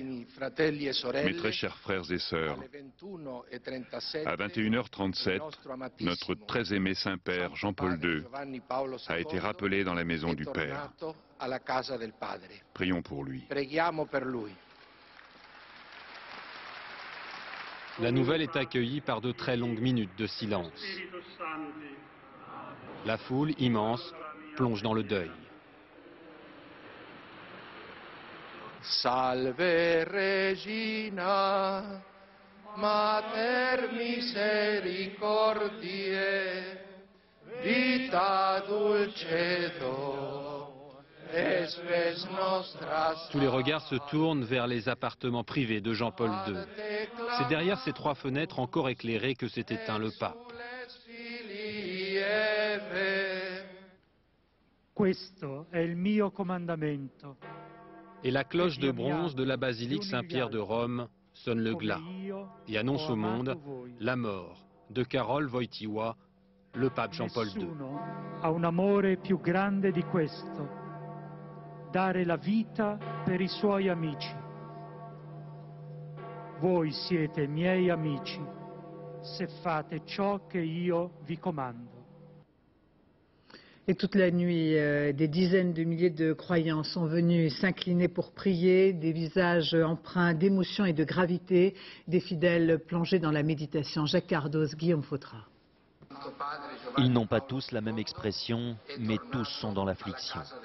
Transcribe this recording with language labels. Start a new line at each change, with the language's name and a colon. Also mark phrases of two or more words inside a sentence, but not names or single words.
French: Mes très chers frères et sœurs, à 21h37, notre très aimé Saint-Père Jean-Paul II a été rappelé dans la maison du Père. Prions pour lui. La nouvelle est accueillie par de très longues minutes de silence. La foule, immense, plonge dans le deuil.
Latin: Salve Regina, Mater misericordiae, vita dulcedo.
French: Tous les regards se tournent vers les appartements privés de Jean-Paul II. C'est derrière ces 3 fenêtres encore éclairées que s'est éteint le pape. Et la cloche de bronze de la basilique Saint-Pierre de Rome sonne le glas et annonce au monde la mort de Karol Wojtyła, le pape Jean-Paul II.
Italian: Dare la vita per I suoi amici. Voi siete miei amici, se fate ciò che io vi comando.
French: Et toute la nuit, des dizaines de milliers de croyants sont venus s'incliner pour prier, des visages empreints d'émotion et de gravité, des fidèles plongés dans la méditation. Jacques Cardos, Guillaume Fautra. Ils n'ont pas tous la même expression, mais tous sont dans l'affliction.